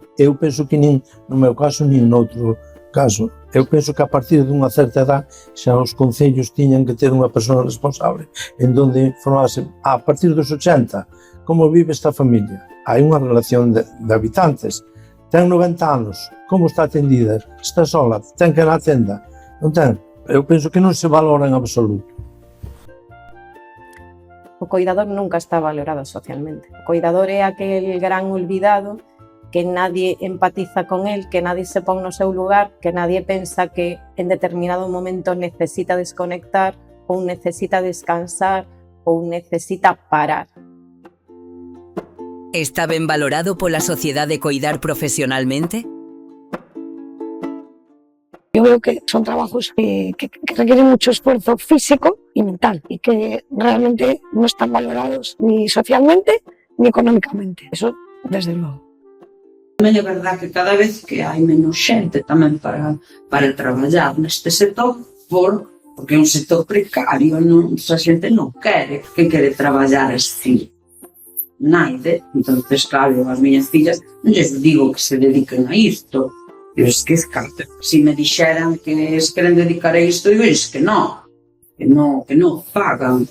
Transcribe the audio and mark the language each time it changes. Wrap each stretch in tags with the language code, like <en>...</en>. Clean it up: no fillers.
<gl>Eu penso que nin no meu caso, nin noutro caso. Eu penso que a partir dunha certa edad xa os concellos tiñan que ter unha persona responsable en donde informase a partir dos 80 como vive esta familia. Hai unha relación de habitantes. Ten 90 anos, como está atendida? Está sola? Ten que ir á tenda? Non ten? Eu penso que non se valora en absoluto. O coidador nunca está valorado socialmente. O coidador é aquel gran olvidado que nadie empatiza con él, que nadie se pon no seu lugar, que nadie pensa que en determinado momento necesita desconectar ou necesita descansar ou necesita parar. Está ben valorado pola sociedade coidar profesionalmente?</gl> <es>Yo veo que son trabajos que requieren mucho esfuerzo físico y mental y que realmente no están valorados ni socialmente ni económicamente. Eso, desde luego.</es> <gl>Tamén é verdad que cada vez que hai menos xente tamén para traballar neste sector, porque é un sector precario, a xente non quere, que quere traballar así. Naide, entonces claro, as miñas fillas non lles digo que se dediquen a isto, eu es que se me dixeran que se queren dedicar a isto, eu es que non fagan.</gl>